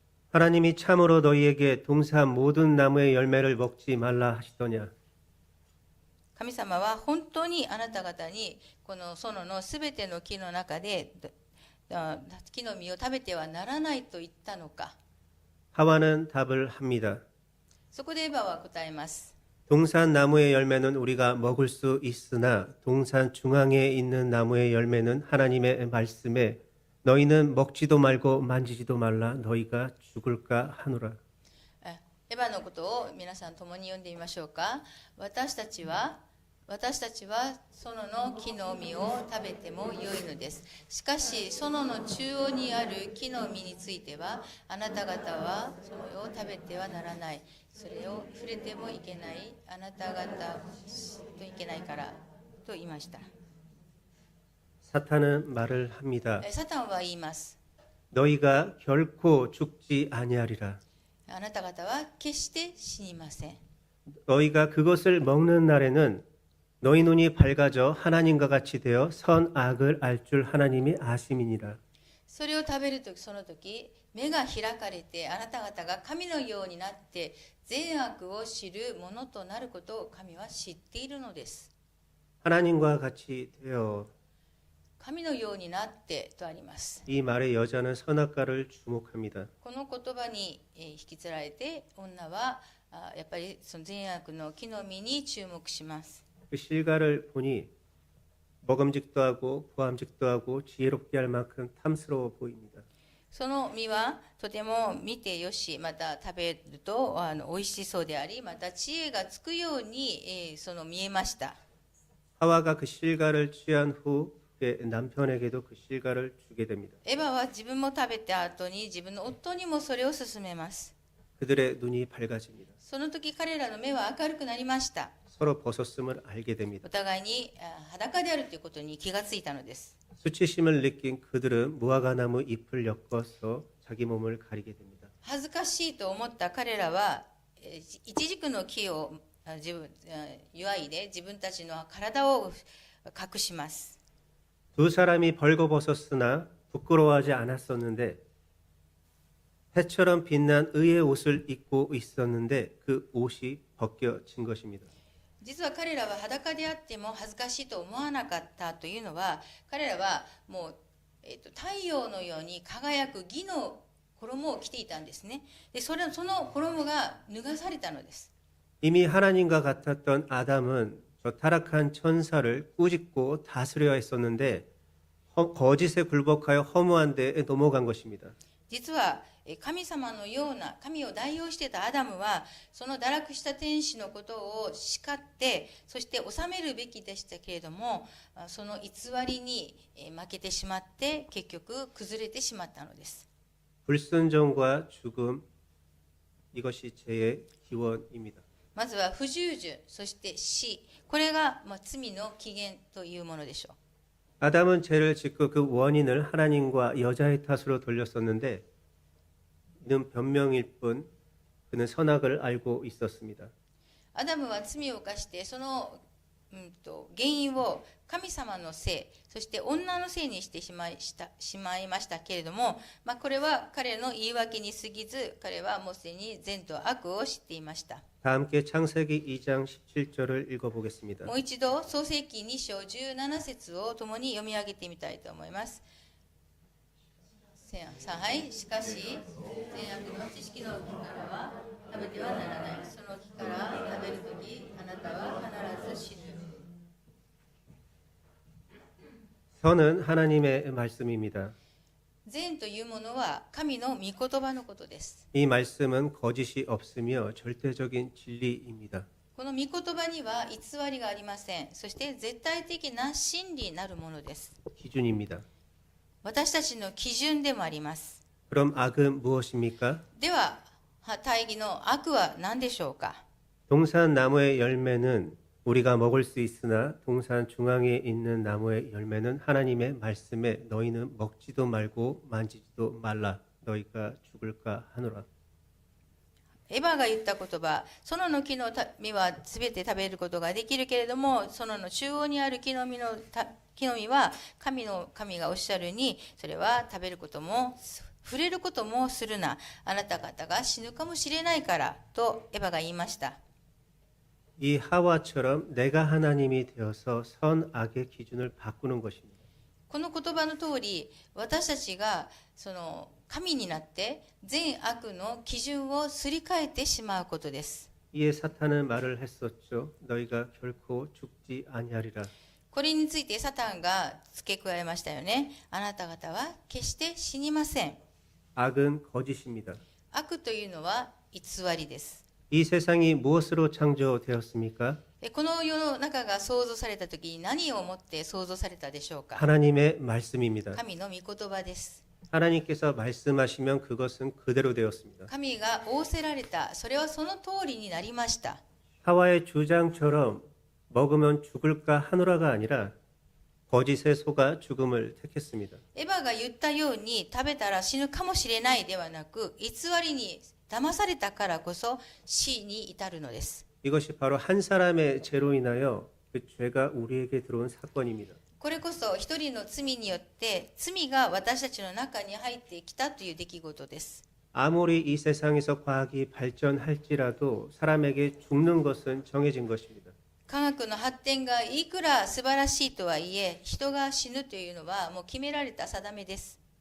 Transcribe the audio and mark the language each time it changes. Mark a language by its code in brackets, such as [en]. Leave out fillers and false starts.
[ko] 하나님이 참으로 너희에게 동산 모든 나무의 열매를 먹지 말라 하시더냐. [ja] 神様は本当にあなた方にこの園のすべての木の中で木の実を食べてはならないと言ったのか。 [ko] 하와는 답을 합니다. [ja] そこでエヴァは答えます。 [ko] 동산 나무의 열매는 우리가 먹을 수 있으나 동산 중앙에 있는 나무의 열매는 하나님의 말씀에 너희는 먹지도 말고 만지지도 말라 너희가 죽을까 하노라. [ja] エヴァのことを皆さん共に読んでみましょうか。私たちは園の木の実を食べてもよいのです。しかし園の中央にある木の実についてはあなた方はそれを食べてはならない。それを触れてもいけない。あなた方といけないからと言いました。 [ko] 사탄은 말을 합니다. [ja] サタンは言います。 [ko] 너희가 결코 죽지 아니하리라. [ja] あなた方は決して死にません。 [ko] 너희가 그것을 먹는 날에는 너희 눈이 밝아져 하나님과 같이 되어 선악을 알 줄 하나님이 아심이니라. [ja] それを食べるときその時目が開かれてあなた方が神のようになって善悪を知るものとなることを神は知っているのです。 [ko] 하나님과 같이 되어 [ja] 神のようになってとあります。 [ko] 이 말에 여자는 선악과를 주목합니다. [ja] この言葉に引きつられて女はやっぱりその善悪の木の実に注目します。 [ko] 그 실과를 보니 먹음직도 하고 보암직도 하고 지혜롭게 할 만큼 탐스러워 보입니다. [ja] その実はとても見てよし、また食べると美味しそうであり、また知恵がつくようにその見えました。 [ko] 하와가 그 실과를 취한 후 그의 남편에게도 그 실과를 주게 됩니다. [ja] エヴァは自分も食べた後に自分の夫にもそれを勧めます。 [ko] 그들의 눈이 밝아집니다. [ja] その時彼らの目は明るくなりました。 [ko] 서로 벗었음을 알게 됩니다. [ja] お互いに裸であるということに気がついたのです。 [ko] 수치심을 느낀 그들은 무화과나무 잎을 엮어서 자기 몸을 가리게 됩니다. [ja] 恥ずかしいと思った彼らはイチジクの木を祝いで自分たちの体を隠します。 [ko] 두 사람이 벌거벗었으나 부끄러워하지 않았었는데 해처럼 빛난 의의 옷을 입고 있었는데 그 옷이 벗겨진 것입니다. [ja] 実は彼らは裸であっても恥ずかしいと思わなかったというのは彼らはもう、太陽のように輝く義の衣を着ていたんですね。でその衣が脱がされたのです。 [ko] 이미 하나님과 같았던 아담은 저 타락한 천사를 꾸짖고 다스려야 했었는데 거짓에 굴복하여 허무한 데에 넘어간 것입니다. [ja] 実は神様のような神を代表していたアダムはその堕落した天使のことを叱ってそして治めるべきでしたけれどもその偽りに負けてしまって結局崩れてしまったのです。 [ko] 불순종과 죽음 이것이 죄의 기원입니다. [ja] まずは不従順そして死これが罪の起源というものでしょう。 [ko] 아담은 죄를 짓고 그 원인을 하나님과 여자의 탓으로 돌렸었는데 이는 변명일 뿐 그는 선악을 알고 있었습니다. [ja] アダムは罪を犯してその、原因を神様のせいそして女のせいにしてしまいましたけれども、これは彼の言い訳に過ぎず彼はもうすでに善と悪を知っていました。 [ko] 다 함께 창세기 2장 17절을 읽어보겠습니다. [ja] もう一度創世記2章17節を共に読み上げてみたいと思います。はい、しかし善悪の知識の木からは食べてはならない。その木から食べるときあなたは必ず死ぬ。 [ko] 선은 하나님의 말씀입니다. [ja] 善というものは神の御言葉のことです。 [ko] 이 말씀은 거짓이 없으며 절대적인 진리입니다. [ja] この御言葉には偽りがありません。そして絶対的な真理なるものです。 [ko] 기준입니다. [ja] 私たちの基準でもあります。 [ko] 그럼 악은 무엇입니까? [ja] では大義の悪は何でしょうか。 [ko] 동산 나무의 열매는 우리가 먹을 수 있으나 동산 중앙에 있는 나무의 열매는 하나님의 말씀에 너희는 먹지도 말고 만지지도 말라 너희가 죽을까 하노라. [ja] エヴァが言った言葉、園の木の実はすべて食べることができるけれども、園の中央にある木の実は神がおっしゃるに、それは食べることも触れることもするな、あなた方が死ぬかもしれないからとエヴァが言いました。 [ko] 이 하와처럼 내가 하나님이 되어서 선악의 기준을 바꾸는 것입니다. [ja] この言葉の通り、私たちがその神になって善悪の基準をすり替えてしまうことです。 [ko] 이에 사탄은 말을 했었죠. 너희가 결코 죽지 아니하리라. [ja] これについてサタンが付け加えましたよね。あなた方は決して死にません。 [ko] 악은 거짓입니다. [ja] 悪というのは偽りです。 [ko] 이 세상이 무엇으로 창조되었습니까? [ja] この世の中が創造された時に何をもって創造されたでしょうか。 [ko] 하나님의 말씀입니다. [ja] 神の御言葉です。 [ko] 하나님께서 말씀하시면 그것은 그대로 되었습니다. [ja] 神が仰せられた、それはその通りになりました。 [ko] 하와의 주장처럼 먹으면 죽을까 하노라가 아니라 거짓의 소가 죽음을 택했습니다. [ja] エヴァが言ったように食べたら死ぬかもしれないではなく、偽りに騙されたからこそ死に至るのです。 [ko] 이것이 바로 한 사람의 죄로 인하여 그 죄가 우리에게 들어온 사건입니다. [ja] これこそ一人の罪によって罪が私たちの中に入ってきたという出来事です。 [ko] 아무리 이 세상에서 과학이 발전할지라도 사람에게 죽는 것은 정해진 것입니다. [ja] 科学の発展がいくら素晴らしいとはいえ、人が死ぬというのはもう決められた定めです。